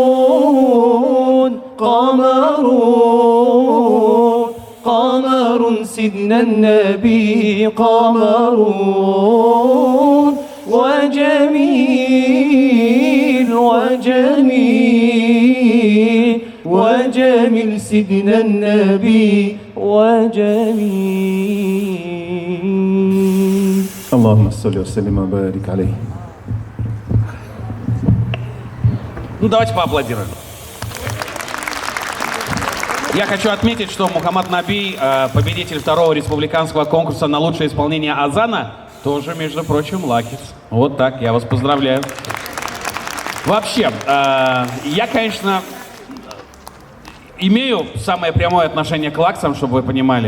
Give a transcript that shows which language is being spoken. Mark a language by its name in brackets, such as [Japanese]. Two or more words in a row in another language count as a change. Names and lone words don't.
[Arabic] قمرون قمرون قمر سيدنا النبي قمرون وجميل وجميل وجميل سيدنا النبي وجميل. اللهم صل وسلم وبارك عليه. [Russian] Ну, давайте поаплодируем. Я хочу отметить, что Мухаммад Наби, победитель второго республиканского конкурса на лучшее исполнение азана, тоже, между прочим, лакис. Вот так, я вас поздравляю. Вообще, я, конечно, имею самое прямое отношение к лаксам, чтобы вы понимали.